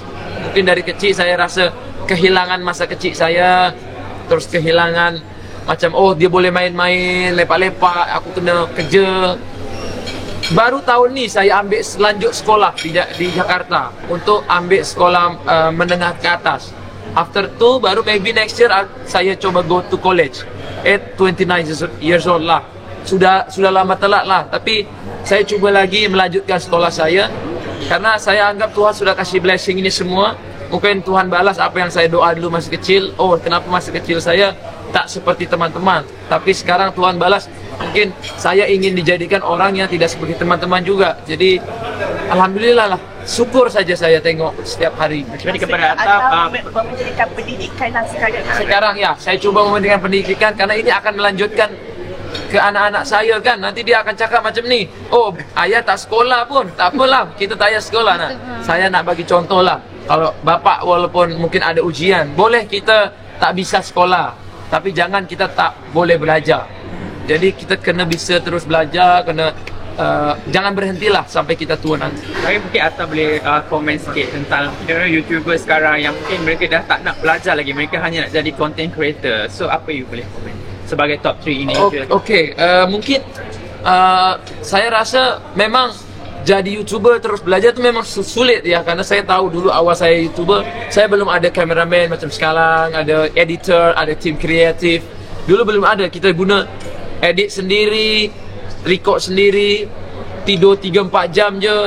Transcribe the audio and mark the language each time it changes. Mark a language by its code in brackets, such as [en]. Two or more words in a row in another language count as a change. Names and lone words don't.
[ms] Mungkin dari kecil saya rasa kehilangan masa kecil saya, terus kehilangan macam dia boleh main-main, lepak-lepak, aku kena kerja. Baru tahun ni saya ambil lanjut sekolah di Jakarta untuk ambil sekolah menengah ke atas. [en] After [ms] tu baru [en] maybe next year [ms] saya coba [en] go to college at 29 years old lah. [ms] Sudah lama telat lah, tapi saya cuba lagi melanjutkan sekolah saya karena saya anggap Tuhan sudah kasih blessing ini semua. Mungkin Tuhan balas apa yang saya doa dulu masih kecil. Oh, kenapa masih kecil saya tak seperti teman-teman, tapi sekarang Tuhan balas. Mungkin saya ingin dijadikan orang yang tidak seperti teman-teman juga. Jadi alhamdulillah lah, syukur saja saya tengok setiap hari. Jadi kepada Atta, memberikan pendidikan lah sekarang. Sekarang ya, saya cuba memberikan pendidikan karena ini akan melanjutkan ke anak-anak saya kan. Nanti dia akan cakap macam ni, oh ayah tak sekolah pun, tak apalah, kita tak payah sekolah. Nah, saya nak bagi contoh lah. Kalau bapak walaupun mungkin ada ujian, boleh kita tak bisa sekolah, tapi jangan kita tak boleh belajar. Jadi kita kena bisa terus belajar, kena jangan berhentilah sampai kita tua nanti. Tapi mungkin Atta boleh komen sikit tentang YouTuber sekarang yang mungkin mereka dah tak nak belajar lagi, mereka hanya nak jadi [en] content creator. [ms] So apa you boleh komen sebagai top 3 ini? [id] Okay, mungkin saya rasa memang jadi YouTuber terus belajar tu memang sulit ya, karena saya tahu dulu awal saya YouTuber, saya belum ada cameraman macam sekarang, ada editor, ada tim kreatif. Dulu belum ada, kita guna edit sendiri, record sendiri, tidur 3-4 jam je.